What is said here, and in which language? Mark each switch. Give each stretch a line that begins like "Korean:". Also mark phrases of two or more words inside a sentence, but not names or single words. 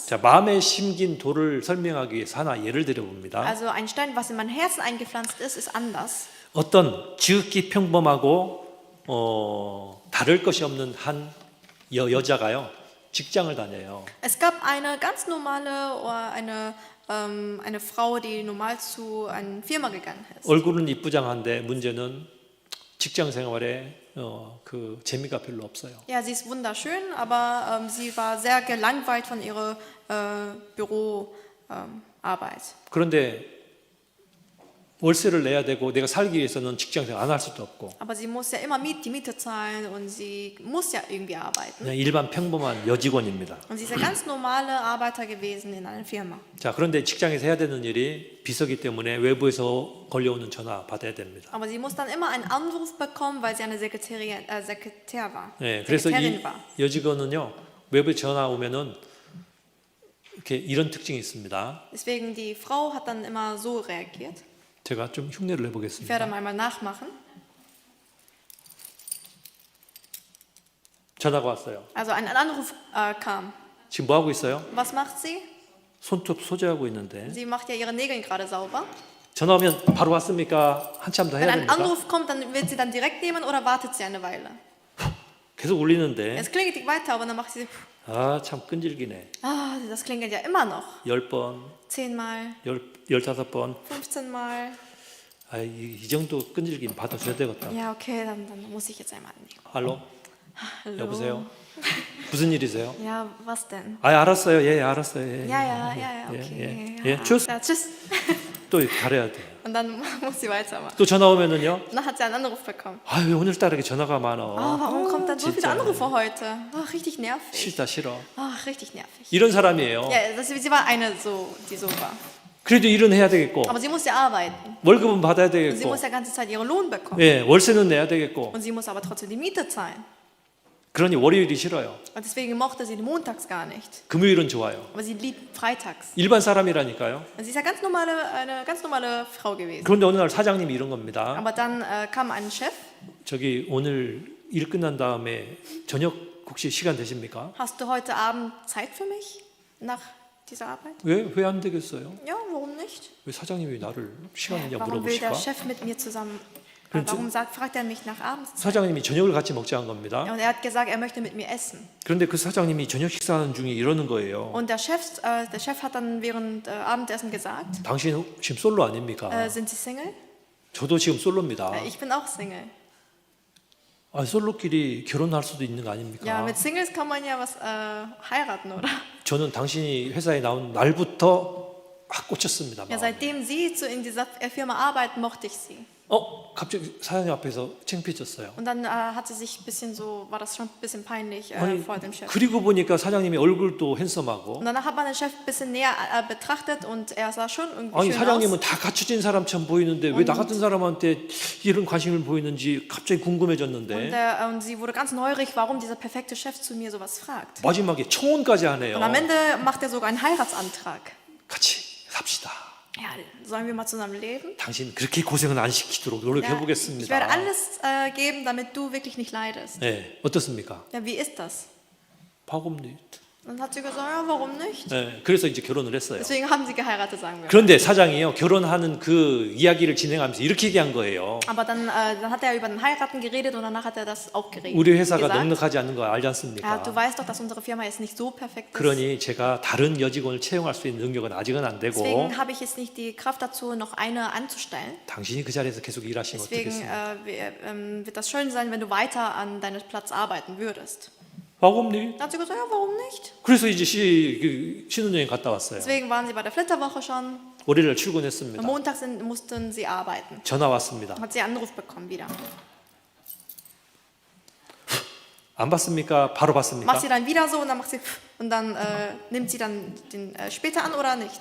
Korean: 자, 마음에 심긴 돌을 설명하기 위해서 하나 예를 들어봅니다.
German: Also ein Stein, was in mein Herzen eingepflanzt ist anders.
Korean: 어떤 지극히 평범하고 다를 것이 없는 한 여자가요 직장을 다녀요.
German: Es gab eine ganz normale oder eine Frau, die normal zu einer Firma gegangen ist.
Korean: 얼굴은 이쁘장한데 문제는 직장 생활에 그 재미가 별로 없어요.
German: Ja, sie ist wunderschön, aber sie war sehr gelangweilt von ihrer Büroarbeit.
Korean: 그런데 월세를 내야 되고 내가 살기 위해서는 직장 생활 안 할 수도 없고
German: Aber sie muss ja immer die Miete zahlen und sie muss ja irgendwie arbeiten.
Korean: 그냥 일반 평범한 여직원입니다.
German: Und sie ist ein ganz normale Arbeiter gewesen in einer Firma.
Korean: 자, 그런데 직장에서 해야 되는 일이 비서기 때문에 외부에서 걸려오는 전화 받아야 됩니다.
German: Aber sie muss dann immer einen Anruf bekommen, weil sie eine Sekretär war.
Korean: 네, 그래서 이
German: Sekretärin war.
Korean: 여직원은요 외부에 전화 오면은 이렇게 이런 특징이 있습니다.
German: Deswegen die Frau hat dann immer so reagiert.
Korean: 제가 좀 흉내를
German: Ich
Korean: 내보겠습니다.
German: werde einmal nachmachen.
Korean: 전화가 왔어요.
German: Also ein Anruf kam.
Korean: 지금 뭐 하고 있어요?
German: Was macht sie?
Korean: 손톱 소재하고 있는데
German: Sie macht ja ihre Nägel gerade sauber.
Korean: 전화 오면 바로 왔습니까? 한참 더
German: Wenn
Korean: 해야
German: ein
Korean: 됩니까?
German: Anruf kommt, dann wird sie dann direkt nehmen oder wartet sie eine Weile?
Korean: 계속 울리는데
German: Es klingelt weiter, aber dann macht sie,
Korean: 아, 참 끈질기네.
German: das klingelt ja immer noch.
Korean: 10번,
German: 10-mal,
Korean: 15번.
German: 15-mal.
Korean: 아, 이 정도 끈질기면 받아줘야 되겠다.
German: Ja, okay, dann muss ich jetzt einmal annehmen.
Korean: 할로?
German: Hallo.
Korean: 여보세요? 무슨 일이세요?
German: Ja, was denn?
Korean: 아, 알았어요. 예, 알았어요. 예,
German: Ja,
Korean: 예,
German: okay.
Korean: 예,
German: Ja. tschüss. Ja, tschüss.
Korean: 또 가려야 돼요.
German: Und dann muss sie weitermachen.
Korean: 또 전화 오면은요.
German: Und dann hat sie einen Anruf bekommen.
Korean: 아, 왜 오늘따라 이렇게 전화가 많아?
German: Warum kommt dann so viele
Korean: 진짜.
German: Anrufe heute? Richtig nervig.
Korean: 싫다 싫어.
German: Richtig nervig.
Korean: 이런 사람이에요.
German: Ja, sie war eine, die so war.
Korean: 그래도 일은 해야 되겠고
German: Aber sie muss ja arbeiten.
Korean: 월급은 받아야
German: Und sie
Korean: 되겠고
German: muss ja ganze Zeit ihren Lohn bekommen.
Korean: 예, 월세는 내야 되겠고
German: Und sie muss aber trotzdem die Miete zahlen.
Korean: 그러니 월요일이 싫어요.
German: Und deswegen mochte sie den montags gar nicht.
Korean: 금요일은 좋아요.
German: Aber sie liebt freitags.
Korean: 일반 사람이라니까요.
German: Und sie ist ja eine ganz normale Frau gewesen.
Korean: 그런데 어느 날 사장님이 이런 겁니다.
German: Aber dann kam ein Chef.
Korean: 저기 오늘 일 끝난 다음에 저녁 혹시 시간 되십니까?
German: Hast du heute Abend Zeit für mich? Nach dieser Arbeit?
Korean: 왜 안 되겠어요?
German: Ja, warum nicht?
Korean: 왜 사장님이 나를 시간이냐
German: Warum will der
Korean: 물어보실까?
German: Chef mit mir zusammen?
Korean: 그렇죠.
German: Warum fragt er mich nach Abendzeit?
Korean: 사장님이 저녁을 같이 먹자는 겁니다.
German: Und er hat gesagt, er möchte mit mir essen.
Korean: 그런데 그 사장님이 저녁 식사하는 중에 이러는 거예요.
German: Und der Chef hat dann während Abendessen gesagt,
Korean: 당신 지금 솔로 아닙니까?
German: sind Sie Single?
Korean: 저도 지금 솔로입니다.
German: Ich bin auch Single.
Korean: 아, 솔로끼리 결혼할 수도 있는 거
German: Ja,
Korean: 아닙니까?
German: mit Singles kann man ja was heiraten, oder?
Korean: 저는 당신이 회사에 나온 날부터 꽂혔습니다.
German: Ja, seitdem Sie in dieser Firma arbeiten, mochte ich Sie.
Korean: 갑자기 사장님 앞에서 창피해졌어요.
German: Und dann hat sie sich ein bisschen so, war das schon ein bisschen peinlich
Korean: 아니,
German: vor dem Chef.
Korean: 그리고 보니까 사장님이 얼굴도 핸섬하고
German: Und danach hat man den Chef ein bisschen näher betrachtet und er sah schon irgendwie
Korean: 아니
German: schön
Korean: 사장님은
German: aus.
Korean: 다 갖춰진 사람처럼 보이는데 왜 나 같은 사람한테 이런 관심을 보이는지 갑자기 궁금해졌는데
German: Und sie wurde ganz neurig, warum dieser perfekte Chef zu mir sowas fragt.
Korean: 마지막에 청혼까지 하네요.
German: Und am Ende macht er sogar einen Heiratsantrag.
Korean: 같이 삽시다.
German: Ja, sollen wir mal zusammen leben?
Korean: 당신 그렇게 고생은 안 시키도록 노력해
German: Ja, ich
Korean: 보겠습니다.
German: werde alles geben, damit du wirklich nicht leidest.
Korean: 네, 어떻습니까?
German: Ja, wie ist das? Warum nicht? Dann hat sie gesagt, ja, warum nicht?
Korean: 네, 그래서 이제 결혼을 했어요.
German: Deswegen haben sie geheiratet, sagen wir.
Korean: 그런데 사장이요 결혼하는 그 이야기를 진행하면서 이렇게 얘기한 거예요.
German: Aber dann hat er über den Heiraten geredet und danach hat er das auch geredet.
Korean: 우리 회사가
German: gesagt.
Korean: 넉넉하지 않는 거 알지
German: Ja,
Korean: 않습니까?
German: du weißt doch, dass unsere Firma jetzt nicht so perfekt ist.
Korean: 그러니 제가 다른 여직원을 채용할 수 있는 능력은 아직은 안 되고
German: Deswegen habe ich jetzt nicht die Kraft dazu, noch eine anzustellen.
Korean: 당신이 그 자리에서 계속 일하시면
German: Deswegen
Korean: 어떻겠습니까?
German: wird das schön sein, wenn du weiter an deinem Platz arbeiten würdest. warum nicht? Dann hat sie gesagt, ja, warum nicht?
Korean: 그래서 이제 신혼여행 갔다 왔어요.
German: Deswegen waren sie bei der Flitterwoche schon.
Korean: 월요일 출근했습니다.
German: Am Montag mussten sie arbeiten.
Korean: 전화 왔습니다.
German: Hat sie einen Anruf bekommen wieder.
Korean: 안 받습니까? 바로 받습니까?
German: Macht sie dann wieder so und dann nimmt sie dann den später an oder nicht?